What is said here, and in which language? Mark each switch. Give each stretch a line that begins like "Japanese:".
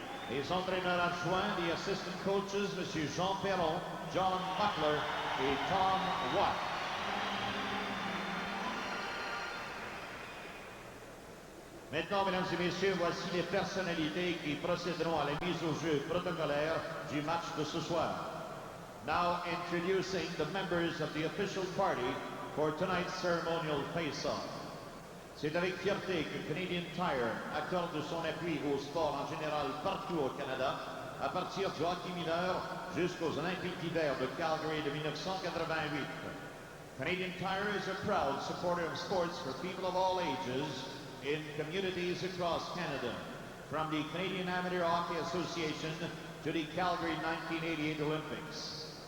French: Les entraîneurs adjoints,
English: the assistant coaches,
French: M. Jean Perron, John Butler et Tom Watt. Maintenant, mesdames et messieurs, voici les personnalités qui procéderont à la mise au jeu protocolaire du match de ce soir.
English: Now introducing the members of the official party for tonight's ceremonial face-off.
French: C'est avec fierté que Canadian Tire accorde son appui au sport en général partout au Canada, à partir du hockey mineur jusqu'aux Olympiques d'hiver de Calgary de 1988.
English: Canadian Tire is a proud supporter of sports for people of all ages in communities across Canada, from the Canadian Amateur Hockey Association to the Calgary 1988 Olympics.